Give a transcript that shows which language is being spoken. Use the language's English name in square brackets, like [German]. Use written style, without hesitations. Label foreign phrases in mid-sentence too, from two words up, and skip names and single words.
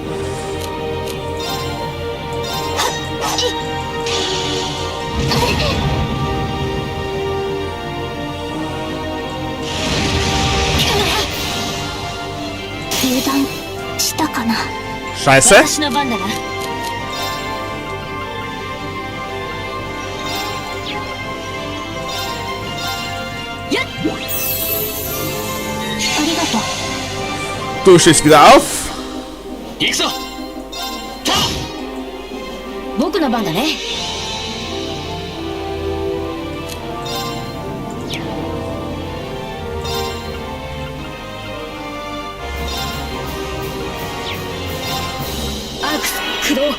[Japanese] 油断したかな。 Scheiße. 私の番だな。やっ。ありがとう。 [German] Du stehst wieder auf. [Japanese] 行くぞ。僕の番だね。アークス駆動。